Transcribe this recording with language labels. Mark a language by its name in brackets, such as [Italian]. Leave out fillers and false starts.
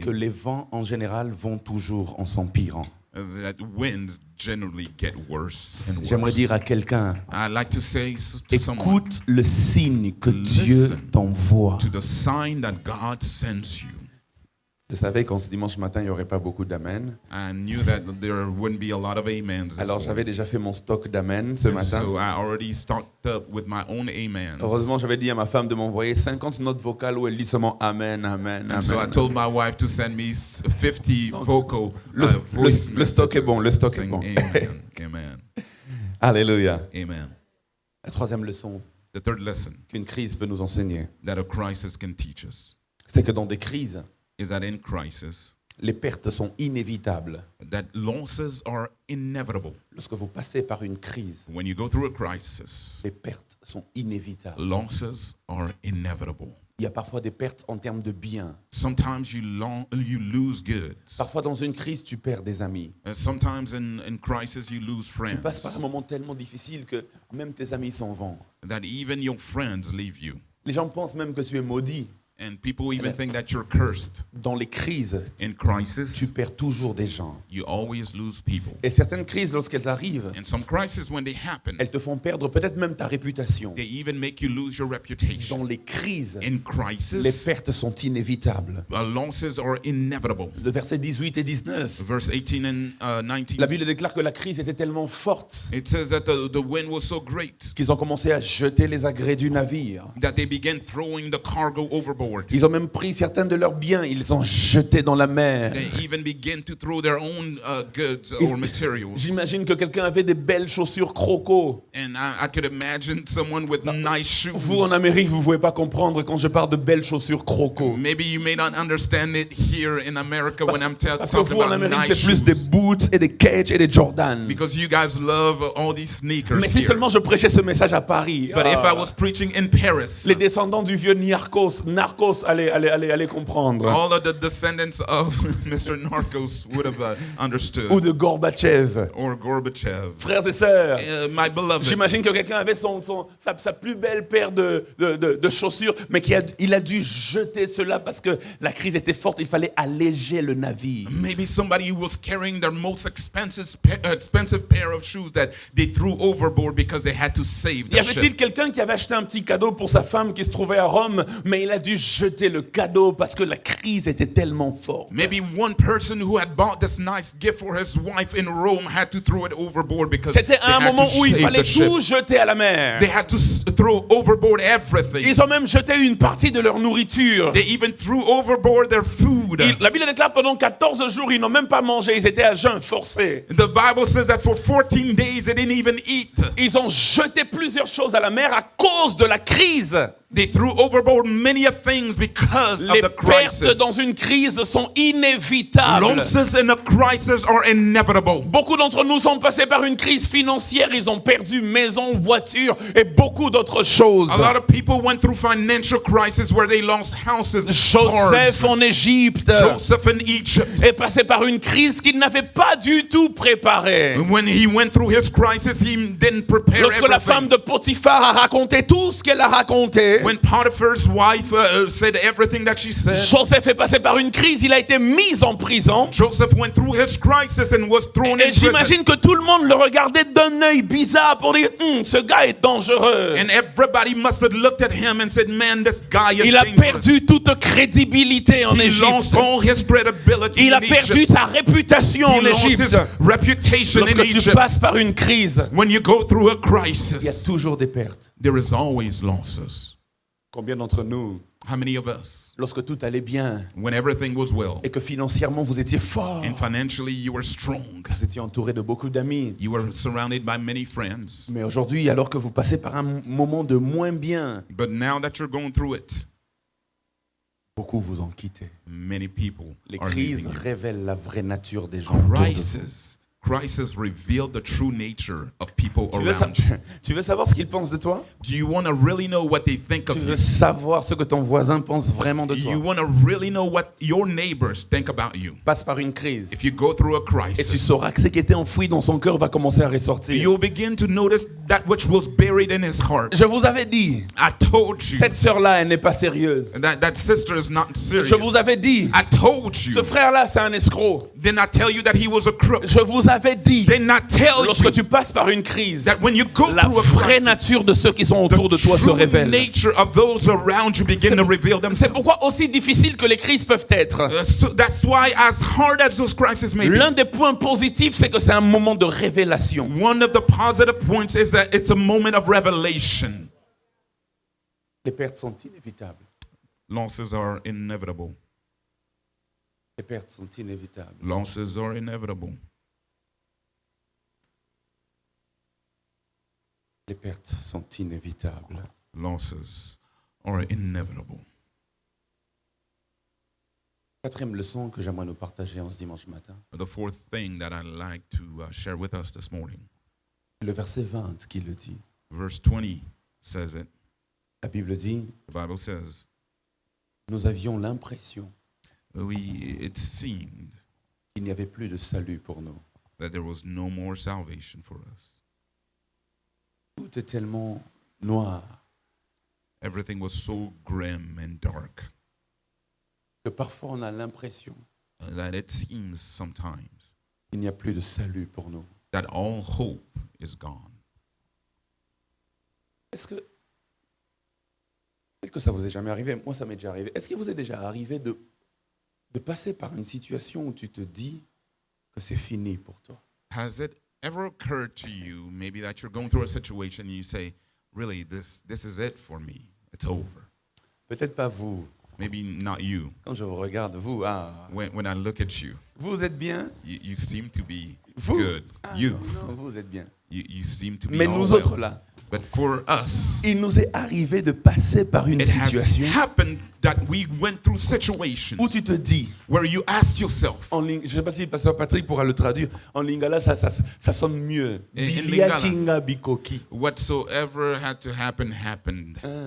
[French] que les vents, en général, vont toujours en s'empirant. [English] that winds generally get worse and [French] J'aimerais [English] worse. [French] dire à quelqu'un, [English] I'd like to say to someone, [French] écoute le signe que Dieu [English] Listen [French] t'envoie. [English] to the sign that God sends you. [French] Je savais qu'en ce dimanche matin, il n'y aurait pas beaucoup d'amen. [English] I knew that there wouldn't be a lot of amens this [French] Alors, j'avais [English] morning. [French] déjà fait mon stock d'amen ce [English] And [French] matin. [English] so I already stocked up with my own amens. [French] Heureusement, j'avais dit à ma femme de m'envoyer 50 notes vocales où elle dit seulement Amen, Amen, [English] And so I [French] Amen. [English] told my wife to send me 50 vocal [French] le stock est bon, le stock est [English] saying [French] bon. [English] Amen, amen, [French] Alléluia. [English] amen. [French] La troisième leçon [English] The third lesson [French] qu'une crise peut nous enseigner, [English] that a crisis can teach us [French] c'est que dans des crises, [English] is that in crisis, [French] les pertes sont inévitables. [English] that losses are inevitable. [French] Lorsque vous passez par une crise, [English] When you go through a crisis, [French] les pertes sont inévitables. [English] losses are inevitable. [French] Il y a parfois des pertes en termes de biens. [English] Sometimes you lose goods. [French] Parfois, dans une crise, tu perds des amis. [English] And sometimes in crisis you lose [French] Tu passes [English] friends. [French] par un moment tellement difficile que même tes amis s'en vont. [English] That even your friends leave you. [French] Les gens pensent même que tu es maudit. [English] And people even think that you're cursed. [French] Dans les crises, [English] In crisis, [French] tu perds toujours des gens. [English] you always lose people. [French] Et certaines crises, lorsqu'elles arrivent, [English] And some crises, when they happen, [French] elles te font perdre peut-être même ta réputation. [English] they even make you lose your [French] Dans [English] reputation. [French] les crises, [English] In [French] les [English] crisis, [French] pertes sont inévitables. [English] losses are inevitable. [French] Le verset 18 et 19, [English] Verse 18 and 19, [French] la Bible déclare que la crise était tellement forte [English] it says that the wind was so great [French] qu'ils ont commencé à jeter les agrès du navire. [English] that they began throwing the cargo overboard. [French] Ils ont même pris certains de leurs biens, ils les ont jetés dans la mer. [English] They even began to throw their own goods or materials. [French] J'imagine que quelqu'un avait des belles chaussures croco. [English] And I could imagine someone with nice shoes. [French] Vous, en Amérique, vous ne pouvez pas comprendre quand je parle de belles chaussures croco. [English] Maybe you may not understand it here in America when I'm [French] Parce que [English] talking [French] vous, en [English] about [French] Amérique, [English] nice [French] c'est plus des [English] shoes. [French] boots et des Cage et des Jordan. [English] Because you guys love all these sneakers [French] Mais si [English] here. [French] seulement je prêchais ce message à Paris. [English] But if I ah, was preaching in Paris, [French] les descendants du vieux Narcos, allez comprendre. [English] all of the descendants of Mr. Narcos would have understood. [French] Ou de Gorbatchev. [English] Or Gorbachev. [French] Frères et sœurs, [English] My beloved, [French] j'imagine que quelqu'un avait sa plus belle paire de chaussures, mais il a dû jeter cela parce que la crise était forte, il fallait alléger le navire. [English] maybe somebody was carrying their most expensive pair of shoes that they threw overboard because they had to save [French] Y [English] the [French] avait-il [English] ship. [French] quelqu'un qui avait acheté un petit cadeau pour sa femme qui se trouvait à Rome, mais il a dû jeter le cadeau parce que la crise était tellement forte. [English] Maybe one person who had bought this nice gift for his wife in Rome had to throw it overboard because [French] C'était [English] they [French] à un [English] had [French] moment [English] to [French] où il [English] save [French] fallait [English] the ship. [French] tout jeter à la mer. [English] They had to throw overboard everything. [French] Ils ont même jeté une partie de leur nourriture. [English] They even threw overboard their food. [French] La Bible déclare pendant 14 jours, ils n'ont même pas mangé, ils étaient à jeûne forcé. [English] The Bible says that for 14 days they didn't even eat. [French] Ils ont jeté plusieurs choses à la mer à cause de la crise. [English] They threw overboard many of things because [French] Les [English] of the [French] pertes [English] crisis. [French] dans une crise sont inévitables. [English] Losses in a crisis are inevitable. [French] Beaucoup d'entre nous sont passés par une crise financière, ils ont perdu maison, voiture et beaucoup d'autres choses. [English] A lot of people went through financial crisis where they lost houses, [French] Joseph [English] cars. [French] en Égypte [English] Joseph in Egypt, [French] est passé par une crise qu'il n'avait pas du tout préparée. [English] when he went through his crisis, he didn't prepare [French] Lorsque la femme [English] everything. [French] de Potiphar a raconté tout ce qu'elle a raconté, [English] When Potiphar's wife said everything that she said, [French] Joseph est passé par une crise, il a été mis en prison. [English] Joseph went through his crisis and was thrown [French] Et [English] in prison. [French] j'imagine que tout le monde le regardait d'un œil bizarre pour dire ce gars est dangereux. [English] And everybody must have looked at him and said, man, this guy is [French] Il a [English] dangerous. [French] perdu toute crédibilité en [English] He [French] Égypte. [English] lost all his credibility [French] Il a [English] in [French] perdu [English] Egypt. [French] sa réputation en [English] He lost his [French] Égypte. [English] reputation in [French] Lorsque tu [English] Egypt. [French] passes par une crise, [English] When you go through a [French] il y a [English] crisis, [French] toujours des pertes. [English] there is always losses. [French] Combien d'entre nous, [English] How many of us, [French] lorsque tout allait bien [English] when everything was well [French] et que financièrement vous étiez fort, [English] and financially you were strong, [French] vous étiez entouré de beaucoup d'amis, [English] you were surrounded by many friends, [French] mais aujourd'hui, alors que vous passez par un moment de moins bien, [English] but now that you're going through it, [French] beaucoup vous ont quitté. [English] many people [French] Les [English] are [French] crises [English] leaving you. [French] révèlent la vraie nature des gens autour de vous. [English] Crisis reveal the true nature of people [French] Tu veux, [English] around you. [French] tu veux savoir ce qu'ils pensent de toi? [English] Do you want to really know what they think [French] Tu [English] of [French] veux [English] you? [French] savoir ce que ton voisin pense vraiment de toi? [English] You want to really know what your neighbors think about you? [French] Passe par une crise [English] If you go through a [French] et tu [English] crisis, [French] sauras que ce qui était enfoui dans son cœur va commencer à ressortir. [English] you'll begin to notice that which was buried in his heart. [French] Je vous avais dit, [English] I told you [French] cette sœur-là, elle n'est pas sérieuse. [English] that sister is not serious. [French] Je vous avais dit, [English] I told you. [French] ce frère-là, c'est un escroc. [English] Didn't I tell you that he was a crook? [French] Je vous avais dit, [English] Didn't I tell [French] lorsque [English] you [French] tu passes par une crise, [English] that when you go [French] la [English] through a [French] vraie [English] crisis, [French] nature de ceux qui sont autour de [English] the [French] toi se [English] true [French] révèle. [English] nature of those around you begin to reveal [French] C'est [English] themselves. [French] pourquoi aussi difficile que les crises peuvent être. [English] So that's why, as hard as those crises may be, [French] L'un des points positifs, c'est que c'est un moment de révélation. [English] one of the positive points is that it's a moment of revelation. [French] Les pertes sont inévitables. [English] Losses are inevitable. [French] Les pertes sont inévitables. [English] Losses are inevitable. [French] Les pertes sont inévitables. [English] Losses are inevitable. [French] Quatrième leçon que j'aimerais nous partager en ce dimanche matin. [English] The fourth thing that I'd like to share with us this morning, [French] Le verset 20 qui le dit. [English] verse 20 says it. [French] La Bible dit, [English] The Bible says, [French] nous avions l'impression [English] it seemed [French] qu'il n'y avait plus de salut pour nous. [English] that there was no more salvation for us. [French] Tout est tellement noir [English] Everything was so grim and dark [French] que parfois on a l'impression [English] that it seems sometimes [French] qu'il n'y a plus de salut pour nous. [English] that all hope is gone. [French] Est-ce que peut-être que ça vous est jamais arrivé? Moi, ça m'est déjà arrivé. Est-ce qu'il vous est déjà arrivé de passer par une situation où tu te dis que c'est fini pour toi? [English] Has it ever occurred to you, maybe that you're going through a situation and you say, really, this is it for me. It's over. [French] Peut-être pas vous. [English] Maybe not you. [French] Quand je vous regarde, vous, [English] When I look at you, [French] vous êtes bien? [English] you seem to be [French] Vous? [English] good. You [French] Non, vous êtes bien. [English] you seem to be [French] Mais [English] all [French] nous [English] well. [French] autres là, [English] But for us, [French] il nous est arrivé de passer par une [English] it has [French] situation [English] happened that we went through situations [French] où tu te dis, [English] where you asked yourself, [French] en ligne, je ne sais pas si le pasteur Patrick pourra le traduire, en lingala ça sonne mieux. [English] In [Lingala] Bilia kinga bikoki. [English] whatsoever had to happen happened.